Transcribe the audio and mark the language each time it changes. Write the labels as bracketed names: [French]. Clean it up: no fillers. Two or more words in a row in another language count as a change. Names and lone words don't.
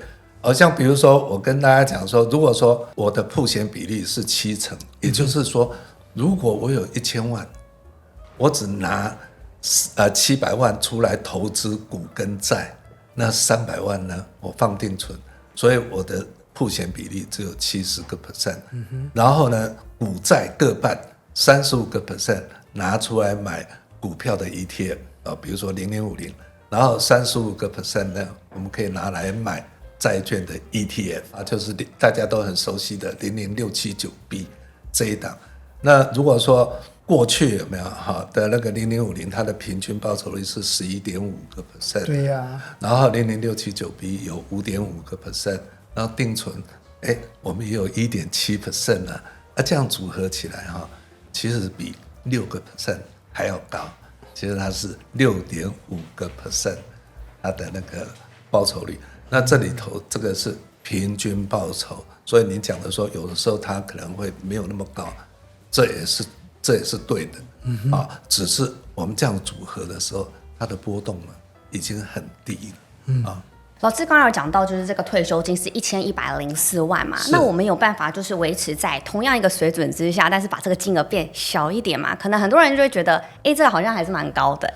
[Chinese] 像比如說，我跟大家講說，如果說我的曝險比例是70%，也就是說，如果我有1000萬，我只拿700萬出來投資股跟債，那300萬呢，我放定存，所以我的曝險比例只有70%。然後呢，股債各半，35% 拿出來買股票的 ETF，比如說0050，然後35% 呢，我們可以拿來買債券的 ETF，就是大家都很熟悉的00679B 這一檔。那如果說過去有沒有的那個0050，它的平均報酬率是11.5%，對呀。然後00679B 有5.5%，然後定存，我們也有1.7%了。這樣組合起來其實比6% 還要高。其實它是6.5%，它的那個報酬率。那這裡頭這個是平均報酬，所以你講的說有的時候它可能會沒有那麼高，這也是對的，只是我們這樣組合的時候，它的波動呢已經很低了，老師剛剛有講到，就是這個退休金是1104萬嘛，那我們有辦法就是維持在同樣一個水準之下，但是把這個金額變小一點嘛？可能很多人就會覺得，這個好像還是蠻高的。